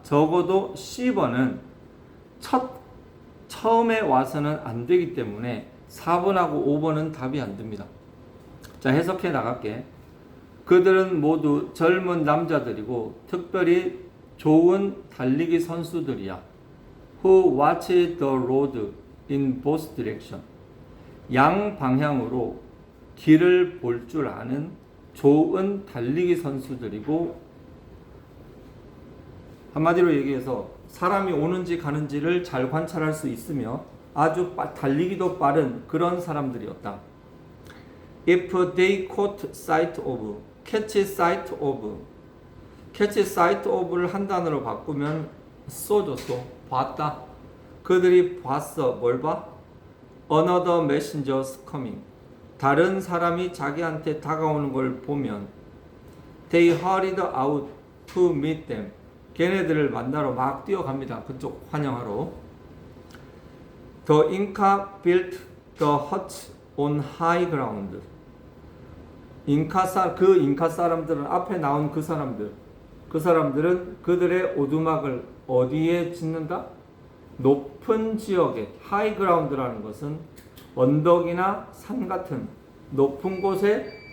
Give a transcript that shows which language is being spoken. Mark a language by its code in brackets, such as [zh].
[ko] 적어도 10번은 처음에 와서는 안 되기 때문에 4번하고 5번은 답이 안 됩니다. 자, 해석해 나갈게. 그들은 모두 젊은 남자들이고 특별히 좋은 달리기 선수들이야. [en] Who watched the road in both direction. [ko] 양 방향으로 길을 볼 줄 아는 좋은 달리기 선수들이고, 한마디로 얘기해서 사람이 오는지 가는지를 잘 관찰할 수 있으며 아주 달리기도 빠른 그런 사람들이었다. [en] If they caught sight of, catch sight of, catch sight of를 [ko] 한 단어로 바꾸면 쏘죠, 봤다. 그들이 봤어. 뭘 봐? [en] Another messengers coming. [ko] 다른 사람이 자기한테 다가오는 걸 보면 [en] They hurried out to meet them. [ko] 걔네들을 만나러 막 뛰어갑니다. 그쪽 환영하러. [en] The Inca built the hut on high ground. [ko] 그 인카 사람들은 앞에 나온 그 사람들은 그들의 오두막을 어디에 짓는다? 높은 지역에, high ground라는 것은 언덕이나 산 같은 높은 곳에.